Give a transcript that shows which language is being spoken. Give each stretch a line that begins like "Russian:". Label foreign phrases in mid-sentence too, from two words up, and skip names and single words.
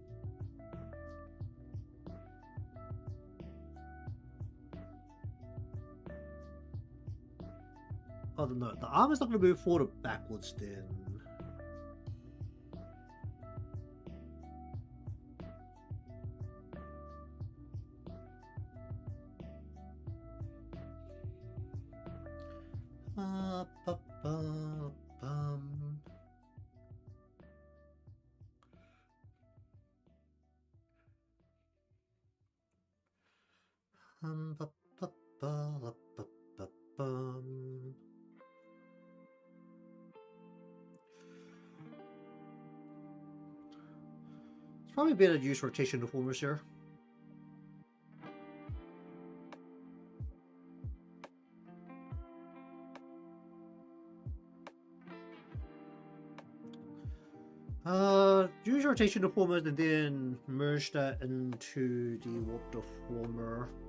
English: oh no, the arm is not going to move forward or backwards then. Ba, ba, bum. Ba, ba, ba, ba, ba, bum. It's probably better to use rotation deformers here. Use rotation deformers and then merge that into the warp deformer.